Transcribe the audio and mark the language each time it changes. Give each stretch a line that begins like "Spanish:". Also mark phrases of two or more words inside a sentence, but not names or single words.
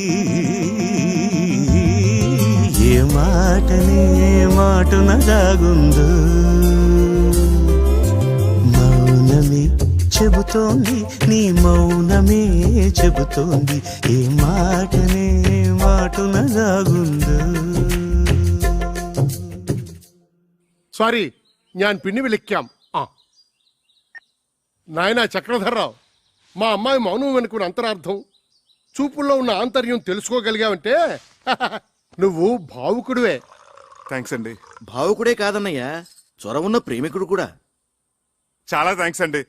Telugu: ఏ మాటనే మాటున దాగుందో మౌనమే చెబుతోంది, నీ మౌనమే చెబుతోంది. ఏ మాటనే మాటున దాగుందో. సారీ,
Malayalam: ഞാൻ പിന്നെ വിളിക്കാം.
Telugu: నాయన చక్రధర్రావు, మా అమ్మాయి మౌనం వెనుకున్న అంతరార్థం, చూపుల్లో ఉన్న ఆంతర్యం తెలుసుకోగలిగావంటే నువ్వు భావుకుడివే. థ్యాంక్స్ అండి. భావుకుడే కాదన్నయ్యా, చొరవున్న ప్రేమికుడు కూడా. చాలా థ్యాంక్స్ అండి.